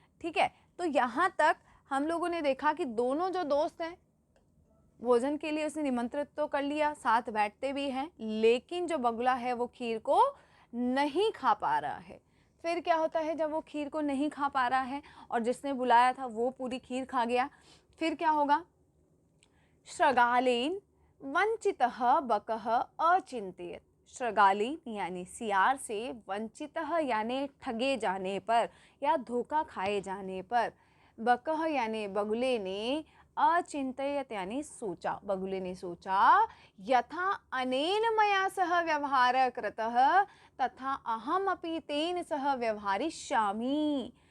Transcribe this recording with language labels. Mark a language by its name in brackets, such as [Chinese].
[Hindi] ठीक है, तो यहाँ तक हम लोगों ने देखा कि दोनों जो दोस्त हैं भोजन के लिए उसने निमंत्रित तो कर लिया, साथ बैठते भी हैं, लेकिन जो बगुला है वो खीर को नहीं खा पा रहा है। फिर क्या होता है जब वो खीर को नहीं खा पा रहा है और जिसने बुलाया था वो पूरी खीर खा गया, फिर क्या होगा? [Sanskrit] श्रगालेन वंचितः बकः अचिंतयेत। [Hindi] श्रगालेन यानी सियार से, वंचितः यानी ठगे जाने पर या धोखा खाए जाने पर, बकः यानी बगुले ने, अचिंतयत यानी सोचा, बगुले ने सोचा, [Sanskrit] यथा अनेन मया सह व्यवहार कृतः तथा अहम अपि तेन सह व्यवहारिष्यामि।